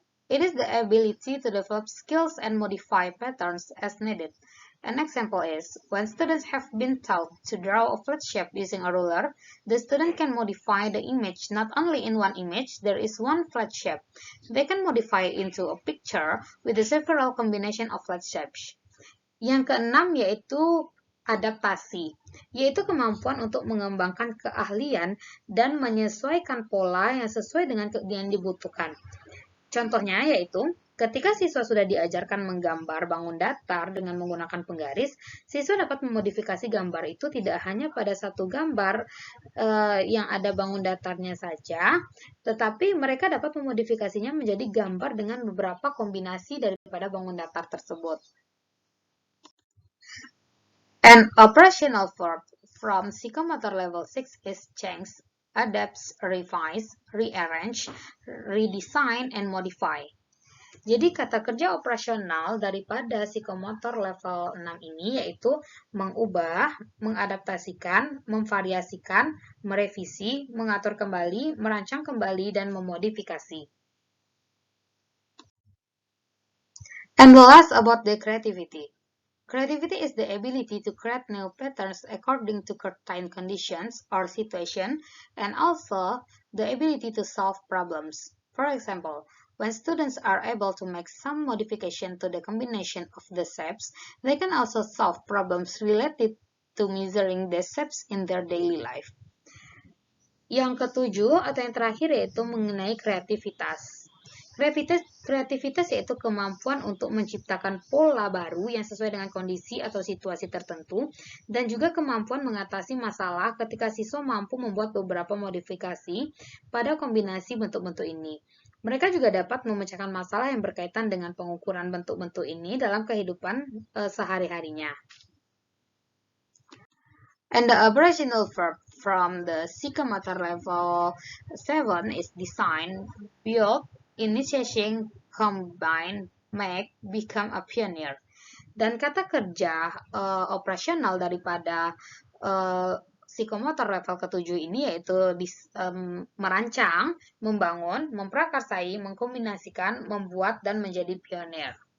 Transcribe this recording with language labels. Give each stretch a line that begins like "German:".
English: It is the ability to develop skills and modify patterns as needed. An example is, when students have been taught to draw a flat shape using a ruler, the student can modify the image. Not only in one image, there is one flat shape. They can modify it into a picture with a several combination of flat shapes.
Indonesian: Yang keenam yaitu adaptasi, yaitu kemampuan untuk mengembangkan keahlian dan menyesuaikan pola yang sesuai dengan yang dibutuhkan. Contohnya yaitu, ketika siswa sudah diajarkan menggambar bangun datar dengan menggunakan penggaris, siswa dapat memodifikasi gambar itu tidak hanya pada satu gambar yang ada bangun datarnya saja, tetapi mereka dapat memodifikasinya menjadi gambar dengan beberapa kombinasi daripada bangun datar tersebut.
English: An operational verb from psychomotor level 6 is change, adapts, revise, rearrange, redesign, and modify.
Indonesian: Jadi kata kerja operasional daripada psikomotor level 6 ini yaitu mengubah, mengadaptasikan, memvariasikan, merevisi, mengatur kembali, merancang kembali, dan memodifikasi.
English: And the last about the creativity. Creativity is the ability to create new patterns according to certain conditions or situation, and also the ability to solve problems. For example, when students are able to make some modification to the combination of the shapes, they can also solve problems related to measuring the shapes in their daily life.
Indonesian: Yang ketujuh atau yang terakhir yaitu mengenai kreativitas. Kreativitas yaitu kemampuan untuk menciptakan pola baru yang sesuai dengan kondisi atau situasi tertentu, dan juga kemampuan mengatasi masalah ketika siswa mampu membuat beberapa modifikasi pada kombinasi bentuk-bentuk ini. Mereka juga dapat memecahkan masalah yang berkaitan dengan pengukuran bentuk-bentuk ini dalam kehidupan sehari-harinya.
English: And the operational verb from the psychomotor level 7 is design, build, initiation, combine, make, become a pioneer.
Indonesian: Dan kata kerja operasional daripada psikomotor level ke-7 ini yaitu merancang, membangun, memprakarsai, mengkombinasikan, membuat, dan menjadi pionir.